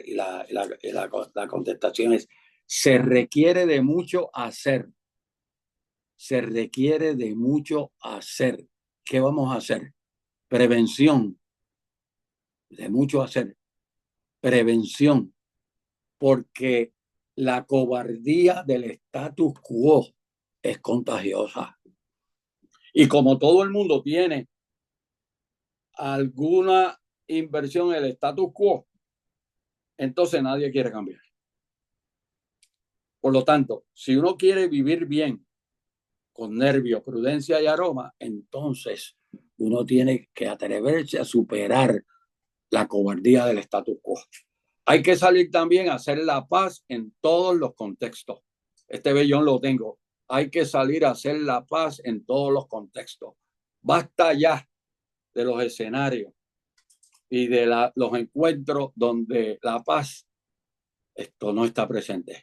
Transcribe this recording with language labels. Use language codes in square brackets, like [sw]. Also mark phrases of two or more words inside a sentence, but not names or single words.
[es] Y la contestación es, se requiere de mucho hacer. Se requiere de mucho hacer. ¿Qué vamos a hacer? Prevención. De mucho hacer. prevención, porque la cobardía del [la] status quo [es] es contagiosa. Y como todo el mundo tiene alguna inversión en el [la] status quo, [es] entonces nadie quiere cambiar. Por lo tanto, si uno quiere vivir bien, con nervio, prudencia y aroma, entonces uno tiene que atreverse a superar la cobardía del [la] status quo. [es] Hay que salir también a hacer la paz en todos los contextos. Este vellón lo tengo. Hay que salir a hacer la paz en todos los contextos. Basta ya de los escenarios y de los encuentros donde la paz, esto no está presente.